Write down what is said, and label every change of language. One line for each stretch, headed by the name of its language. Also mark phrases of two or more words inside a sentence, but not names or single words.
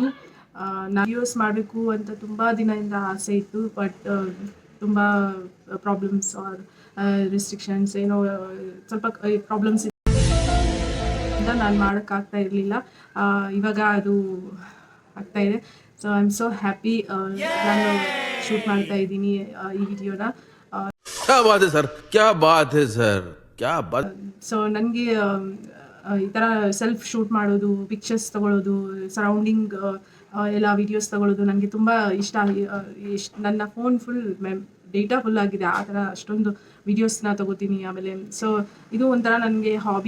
Kannada: ವಿಡಿಯೋಸ್ ಮಾಡಬೇಕು ಅಂತ ತುಂಬ ದಿನದಿಂದ ಆಸೆ ಇತ್ತು, ಬಟ್ ತುಂಬ
English: problems or restrictions
Kannada: ಏನೋ ಸ್ವಲ್ಪ ಪ್ರಾಬ್ಲಮ್ಸ್ ಇಂದ ನಾನು ಮಾಡೋಕ್ಕಾಗ್ತಾ ಇರಲಿಲ್ಲ. ಇವಾಗ ಅದು ಆಗ್ತಾ ಇದೆ.
English: so I am so happy
Kannada: ನಾನು ಶೂಟ್ ಮಾಡ್ತಾ ಇದ್ದೀನಿ ಈ ವಿಡಿಯೋನ.
Hindi: क्या बात है सर, क्या बात है सर, क्या बात.
Kannada: ಸೊ ನನಗೆ ಈ ಥರ
English: self shoot
Kannada: ಮಾಡೋದು, ಪಿಕ್ಚರ್ಸ್ ತಗೊಳ್ಳೋದು, ಸರೌಂಡಿಂಗ್ ಎಲ್ಲ ವಿಡಿಯೋಸ್ ತಗೊಳ್ಳೋದು ನನಗೆ ತುಂಬ ಇಷ್ಟ. ನನ್ನ
English: phone full data full
Kannada: ಆಗಿದೆ, ಆ ಥರ ಅಷ್ಟೊಂದು ವಿಡಿಯೋಸ್ನ ತಗೋತೀನಿ. ಆಮೇಲೆ ಸೊ ಇದು ಒಂಥರ ನನಗೆ ಹಾಬಿ.